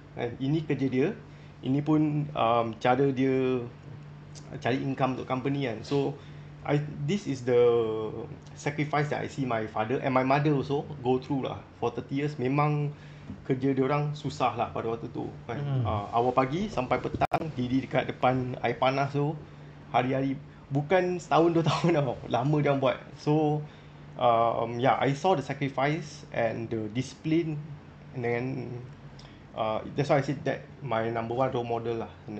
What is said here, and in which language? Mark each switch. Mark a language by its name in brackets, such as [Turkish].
[Malay] Ini kerja dia, ini pun cara dia cari income untuk company kan. [English] So this is the sacrifice that I see my father and my mother also go through lah for 30 years. [Malay] Memang kerja dia orang susah lah pada waktu tu kan. Awal pagi sampai petang diri dekat depan air panas tu hari-hari, bukan setahun 2 tahun tau, lama dia orang buat. [English] So yeah, I saw the sacrifice and the discipline, and then that's why I said that my number one role model lah.